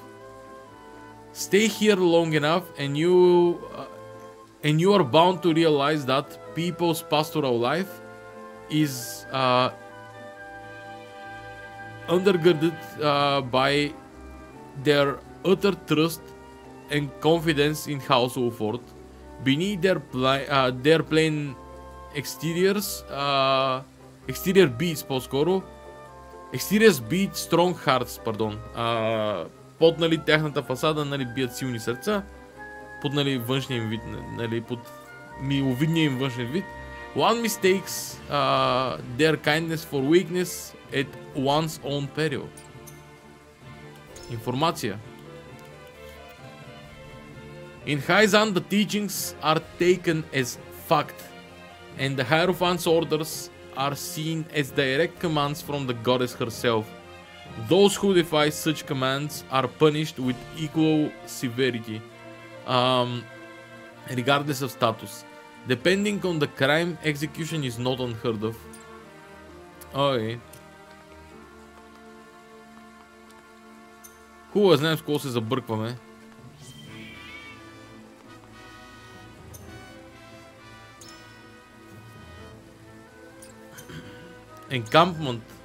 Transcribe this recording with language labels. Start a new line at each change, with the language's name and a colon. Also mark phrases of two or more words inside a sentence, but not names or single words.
English: Stay here long enough and you are bound to realize that people's pastoral life is undergirded by their utter trust and confidence in House Ulford. Beneath their plain exterior beats по-скоро. Exteriors beat strong hearts, pardon.
Bulgarian: Под, нали, тяхната фасада, нали, бият силни сърца. Под, нали, външния им вид, нали, под миловидния им външен вид.
English: One mistakes their kindness for weakness at one's own peril.
Bulgarian: Информация.
English: In Hyzan, the teachings are taken as fact, and the Hierophant's orders are seen as direct commands from the goddess herself. Those who defy such commands are punished with equal severity, regardless of status. Depending on the crime, execution is not unheard of.
Bulgarian: Окей. Хубаво, знаем с кого се забъркваме.
English: Encampment.